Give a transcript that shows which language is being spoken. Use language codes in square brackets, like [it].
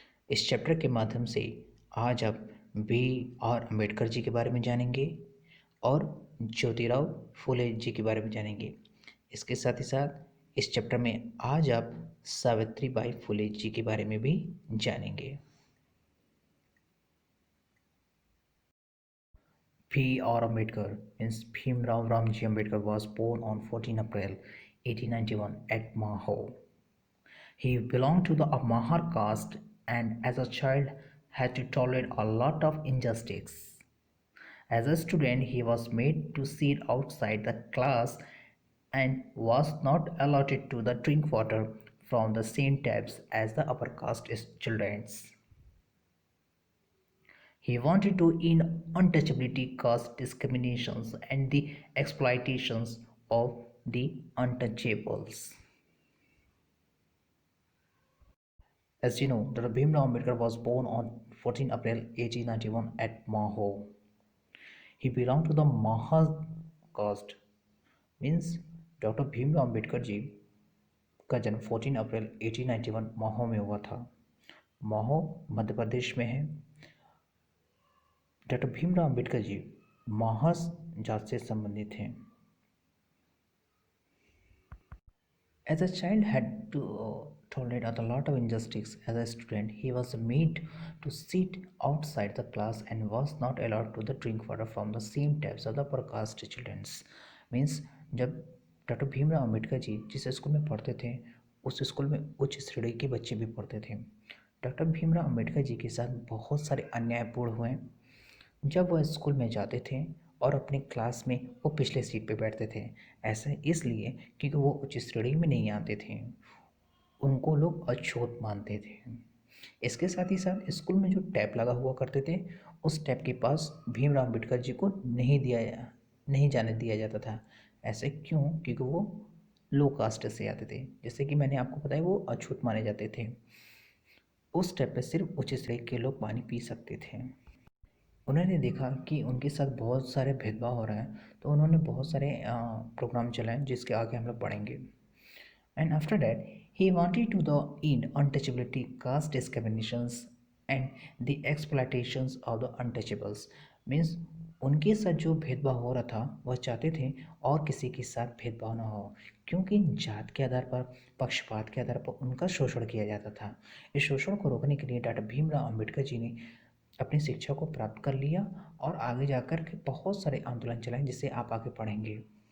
[hi] इस चैप्टर के माध्यम से आज आप बी आर अम्बेडकर जी के बारे में जानेंगे और ज्योतिराव फूले जी के बारे में जानेंगे। इसके साथ ही साथ इस चैप्टर में आज आप सावित्री बाई फुले जी के बारे में भी जानेंगे। [en] P.R. Ambedkar means Bhimrao Ramji Ambedkar was born on 14 April 1891 at Maho. He belonged to the Mahar caste and as a child had to tolerate a lot of injustice. As a student, he was made to sit outside the class and was not allotted to the drink water from the same taps as the upper caste children. He wanted to end untouchability, caste discriminations, and the exploitations of the untouchables. As you know, Dr. Bhimrao Ambedkar was born on 14 April 1891 at Maho. He belonged to the Mahar caste, means [hi] doctor Bhimrao Ambedkar ji का जन्म 14 अप्रैल 1891 माहो में हुआ था। माहो मध्य प्रदेश में है। Doctor Bhimrao Ambedkar ji Mahar जात से संबंधित हैं। [en] As a child had to tolerate a lot of injustice. As a student, he was made to sit outside the class and was not allowed to drink water from the same taps of the upper caste children. [hi] Means जब doctor Bhimrao Ambedkar ji जिस school में पढ़ते थे उस school में उच्च श्रेणी के बच्चे भी पढ़ते थे। डॉक्टर भीमराव अम्बेडकर जी के साथ बहुत सारे अन्यायपूर्ण हुए जब वह स्कूल में जाते थे और अपनी क्लास में वो पिछले सीट पे बैठते थे। ऐसा इसलिए क्योंकि वो उच्च श्रेणी में नहीं आते थे, उनको लोग अछूत मानते थे। इसके साथ ही साथ स्कूल में जो टैप लगा हुआ करते थे उस टैप के पास भीमराव अम्बेडकर जी को नहीं जाने दिया जाता था। ऐसे क्यों? क्योंकि वो लो कास्ट से आते थे। जैसे कि मैंने आपको बताया वो अछूत माने जाते थे। उस टैप पे सिर्फ उच्च श्रेणी के लोग पानी पी सकते थे। उन्होंने देखा कि उनके साथ बहुत सारे भेदभाव हो रहे हैं, तो उन्होंने बहुत सारे प्रोग्राम चलाए जिसके आगे हम लोग पढ़ेंगे। [en] And after that he wanted to the end untouchability, caste discriminations and the exploitations of the untouchables। [hi] Means उनके साथ जो भेदभाव हो रहा था वह चाहते थे और किसी के साथ भेदभाव ना हो, क्योंकि जात के आधार पर, पक्षपात के आधार पर उनका शोषण किया जाता था। इस शोषण को रोकने के लिए डॉक्टर भीमराव अम्बेडकर जी ने अपनी शिक्षा को प्राप्त कर लिया और आगे जाकर के बहुत सारे आंदोलन चलाए जिसे आप आगे पढ़ेंगे।